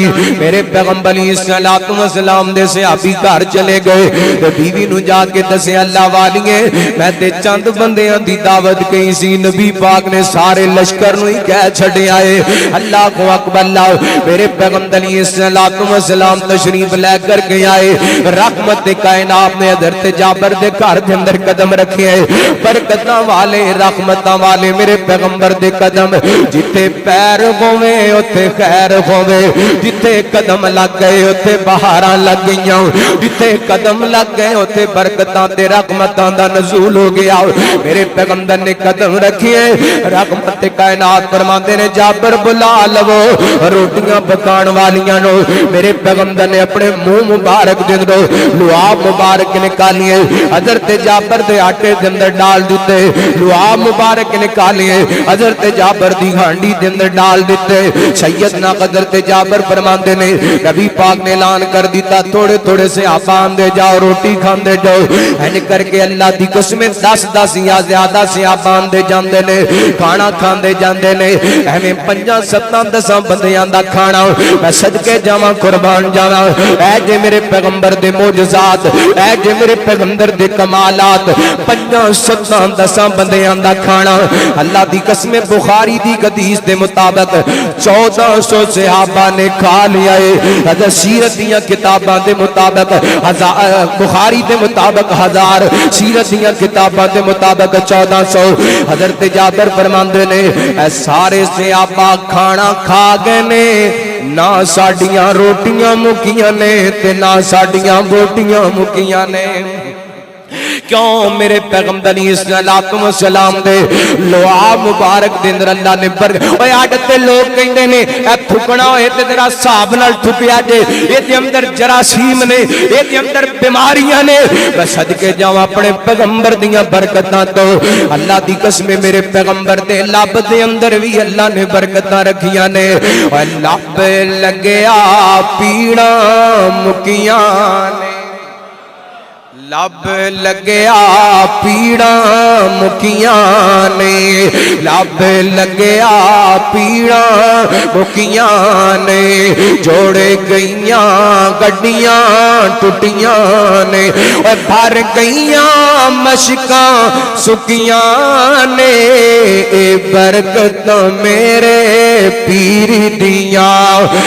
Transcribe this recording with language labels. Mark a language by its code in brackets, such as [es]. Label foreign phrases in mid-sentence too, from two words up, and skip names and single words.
[pa] میرے پیغمبر علیہ الصلوۃ والسلام دے صحابی گھر چلے گئے تے بیوی نو جا کے دسے اللہ والیے میں تے چند بندیاں دی دعوت کہیں سی، نبی پاک نے سارے لشکر نو ہی کہہ چھڑے آئے۔ اللہ کو اکبر اللہ۔ میرے پیغمبر علیہ الصلوۃ والسلام تشریف لے کر کے آئے، رحمت کائنات نے حضرت جابر دے گھر دے اندر قدم رکھے، برکتاں والے رحمتاں والے میرے پیغمبر دے قدم، جتھے پیر ہووے اوتھے خیر ہووے، جتھے قدم لگ گئے اوتھے بہاراں لگ گئیاں، جتھے قدم لگ گئے اوتھے برکتاں تے رحمتاں دا نزول ہو گیا۔ میرے پیغمبر نے قدم رکھیے، رحمت کائنات فرماتے نے جابر بلا لو روٹیاں پکان والیاں نو۔ میرے پیغمبر نے اپنے منہ مبارک دے اندر لعاب مبارک نکالیے، حضرت جابر دے آٹے دے اندر ڈال دیتے، لعاب مبارک نکالیے، حضرت جابر دی ہانڈی دے اندر ڈال دیتے۔ سیدنا حضرت جابر فرماتے نے نبی پاک نے اعلان کر دیتا تھوڑے تھوڑے سے آپ آندے جاؤ روٹی کھاندے جاؤ، این کر کے اللہ دی قسم 10 یا زیادہ سے آپ آندے جاندے نے کھانا کھاندے جاندے نے، ایویں 5 7 10 بندیاں دا کھانا میں صدقے جاواں قربان جاواں۔ اے جے میرے پیغمبر دے معجزات، اے جے میرے پیغمبر دے کمالات، 5 7 10 بندیاں دا کھانا اللہ دی قسم بخاری دی حدیث دے مطابق 1400 صحابہ نے کھا لیا ہے۔ حضرت سیرت دیاں کتاباں دے مطابق بخاری دے مطابق 1000، سیرت دیاں کتاباں دے مطابق 1400۔ حضرت جابر فرماندے نے اے سارے صحابہ کھانا کھا گئے نے، نہ ساڈیاں روٹیاں مکیاں نے تے نہ ساڈیاں بوٹیاں مکیاں نے۔ کیوں؟ میرے پیغمبر علیہ الصلوۃ والسلام دے لعاب مبارک دے اندر اللہ نے اوے عادت لوگ کہندے نے اے تھکنا ہوئے تے ذرا حساب نال تھکیا جے، اے دے اندر جراثیم نے، اے دے اندر بیماریاں نے، بس صدقے جاواں اپنے پیغمبر دیاں برکتاں تو۔ اللہ دی قسم میرے پیغمبر دے لب دے اندر بھی اللہ نے برکتاں رکھیاں نے، اے لب لگیا پیڑاں مکیاں نے، لب لگیا پیڑاں مکیاں نے، لب لگیا پیڑاں مکیاں نے، جوڑے گئیاں گڈیاں ٹوٹیاں نے، اور بھر گئیاں مشکاں سکیاں نے، اے برکت میرے پیر دیاں